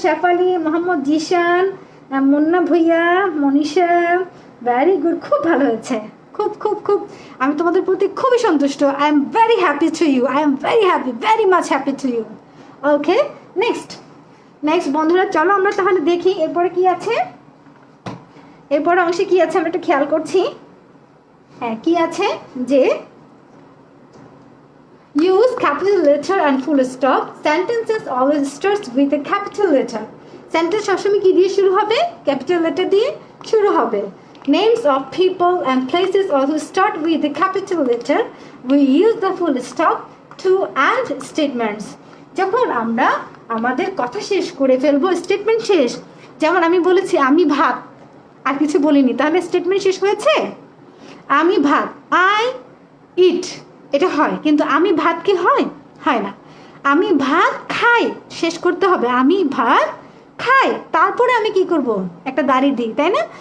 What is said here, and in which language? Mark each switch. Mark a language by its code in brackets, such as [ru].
[bn] Shefali, Mohammad Zeeshan, Munna Bhuiyan, Manisha, very good, খুব ভালো হয়েছে, খুব খুব খুব। আমি তোমাদের প্রতি খুবই সন্তুষ্ট। [en] I am very happy to you, I am very happy, very much happy to you. [bn] Okay next বন্ধুরা চলো আমরা তাহলে দেখি এরপরে কি আছে। এরপরে অংশে কি আছে আমরা একটু খেয়াল করছি। হ্যাঁ কি আছে যে [en] use capital letter and full stop. Sentences always starts with a capital letter. [bn] Sentence সবসময় কি দিয়ে শুরু হবে? Capital letter দিয়ে শুরু হবে। [en] Names of people and places also start with the capital letter. We use the full stop to end statements. [bn] যখন আমরা আমাদের কথা শেষ করে ফেলবো, স্টেটমেন্ট শেষ, যেমন আমি বলেছি আমি ভাত, আর কিছু বলিনি, তাহলে স্টেটমেন্ট শেষ হয়েছে? আমি ভাত, [en] I eat, [bn] এটা হয়, কিন্তু আমি ভাত কি হয়? হয় না। আমি ভাত খাই, শেষ করতে হবে আমি ভাত খাই, তারপরে আমি কি করব? একটা দাড়ি দিই, তাই না?